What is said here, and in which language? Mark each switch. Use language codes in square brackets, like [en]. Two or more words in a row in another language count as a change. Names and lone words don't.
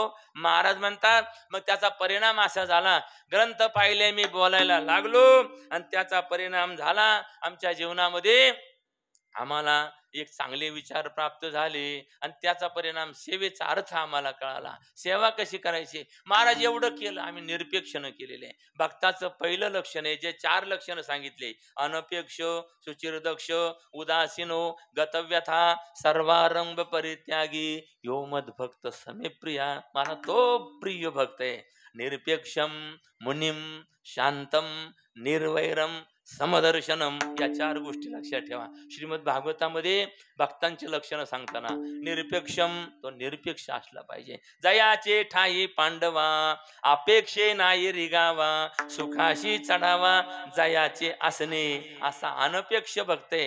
[mr] महाराज म्हणतात मग त्याचा परिणाम असा झाला, ग्रंथ पाहिले मी बोलायला लागलो आणि त्याचा परिणाम झाला आमच्या जीवनामध्ये. आम्हाला एक चांगले विचार प्राप्त झाले आणि त्याचा परिणाम सेवेचा अर्थ आम्हाला कळाला. सेवा कशी करायची महाराज एवढं केलं. आम्ही निरपेक्षण केलेले आहे. भक्ताचं पहिलं लक्षण आहे जे 4 लक्षणं सांगितले, [sa] अनपेक्ष, सुचिरदक्ष, उदासीनो, गतव्यथा, सर्वारंभ परित्यागी, यो मद भक्त समे प्रिया. [mr] मला तो प्रिय भक्त आहे. [sa] निरपेक्षम, मुनिम, शांतम, निर्वैरम, समदर्शनम, [mr] या 4 गोष्टी लक्षात ठेवा. श्रीमद भागवतामध्ये भक्तांची लक्षणं सांगताना निरपेक्षम, तो निरपेक्ष असला पाहिजे. जयाचे ठाई पांडवा, अपेक्षे नाही रिगावा, सुखाशी चढावा जयाचे असणे. असा अनपेक्ष भक्त आहे.